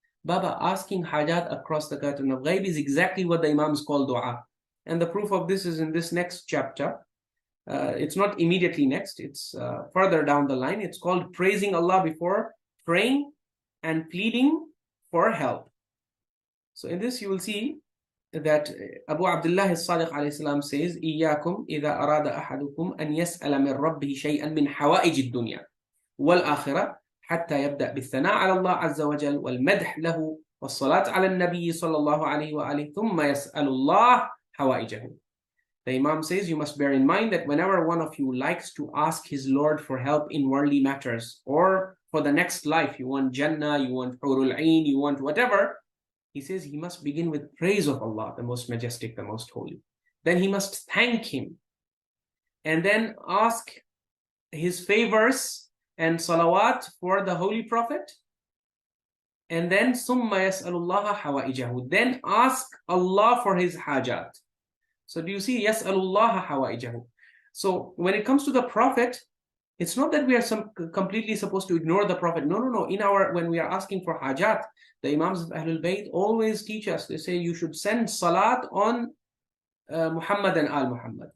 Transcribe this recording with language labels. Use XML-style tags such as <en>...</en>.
<en>Baba, asking hajat across the curtain of Ghayb is exactly what the imams call dua. And the proof of this is in this next chapter. It's not immediately next, it's further down the line. It's called praising Allah before praying and pleading for help. So in this you will see that Abu Abdullah Sadiq alayhi salam says,</en> <ar>إِيَّاكُمْ إِذَا أَرَادَ أَحَدُكُمْ أَنْ يَسْأَلَ مِنْ رَبِّهِ شَيْئًا مِنْ حَوَائِجِ الدُّنْيَا وَالْآخِرَةِ حَتَّى يَبْدَأ بِالثَّنَاءِ عَلَى اللَّهِ عَزَّ وَجَلَّ وَالْمَدْحِ لَهُ وَالصَّلَاةِ عَلَى النَّبِيِّ صلى الله عليه وآله ثُمَّ يَسْأَلُ اللَّهِ حَوَائِجَهُ.</ar> <en>The Imam says, you must bear in mind that whenever one of you likes to ask his Lord for help in worldly matters or for the next life, you want Jannah, you want Hurul Ain, you want whatever, he says he must begin with praise of Allah, the most majestic, the most holy. Then he must thank Him and then ask His favors and salawat for the Holy Prophet. And then</en> <ar>ثُمَّ يَسْأَلُ اللَّهَ حَوَائِجَهُ.</ar> <en>Then ask Allah for His hajat. So do you see,</en> <ar>يَسْأَلُ اللَّهَ حَوَائِجَهُ.</ar> <en>So when it comes to the Prophet, it's not that we are completely supposed to ignore the Prophet. No. When we are asking for hajat, the Imams of Ahlul Bayt always teach us. They say you should send salat on Muhammad and Al Muhammad.</en>